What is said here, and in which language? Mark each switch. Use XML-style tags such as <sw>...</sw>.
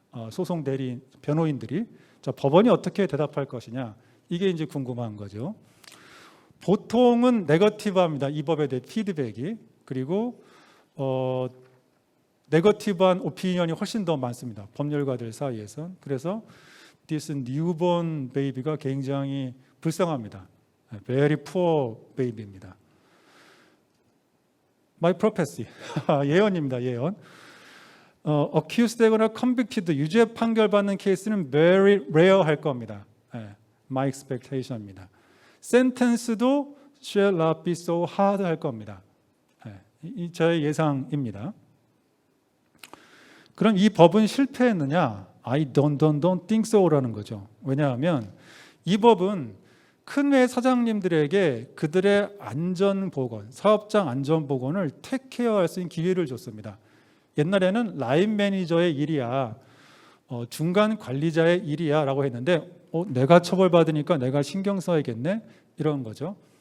<ko>소송 대리인, 변호인들이. 자, 법원이 어떻게 대답할 것이냐, 이게 이제 궁금한 거죠. 보통은 네거티브합니다. 이 법에 대해 피드백이. 그리고 네거티브한 오피니언이 훨씬 더 많습니다. 법률가들 사이에선. 그래서</ko> <en>this newborn baby</en> <ko>가 굉장히 불쌍합니다.</ko> <en>Very poor baby입니다. My prophecy.</en> <ko>예언입니다. 예언. Accused되거나 convicted, 유죄 판결받는 케이스는</ko> <en>very rare</en> <ko>할 겁니다.</ko> <en>My expectation입니다. Sentence도 shall not be so hard</en> <ko>할 겁니다. 이 저의 예상입니다. 그럼 이 법은 실패했느냐?</ko> <en>I don't think so</en> <ko>라는 거죠. 왜냐하면 이 법은 큰 회 사장님들에게 그들의 안전보건, 사업장 안전보건을 택케어할 수 있는 기회를 줬습니다. 옛날에는 라인 매니저의 일이야, 중간 관리자의 일이야 라고 했는데 내가 처벌받으니까 내가 신경 써야겠네 이런 거죠.</ko>